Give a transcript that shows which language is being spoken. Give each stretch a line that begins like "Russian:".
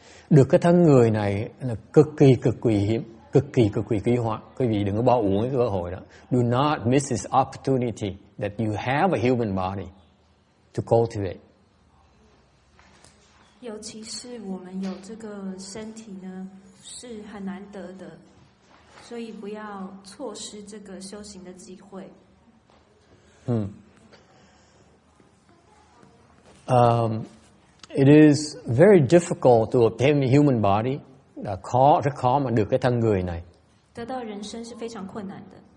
Vietnamese: Được cái thân người này là cực kỳ hiếm, cực kỳ quý hóa. Quý vị đừng có bỏ uổng cái cơ hội đó.
English: Do not miss this opportunity that you have a human body to cultivate.
Chinese: 尤其是我们有这个身体呢，是很难得的，所以不要错失这个修行的机会。
English: It is very difficult to obtain a human body.
Vietnamese: Rất khó mà được cái thân người này.
Chinese: 得到人生是非常困难的。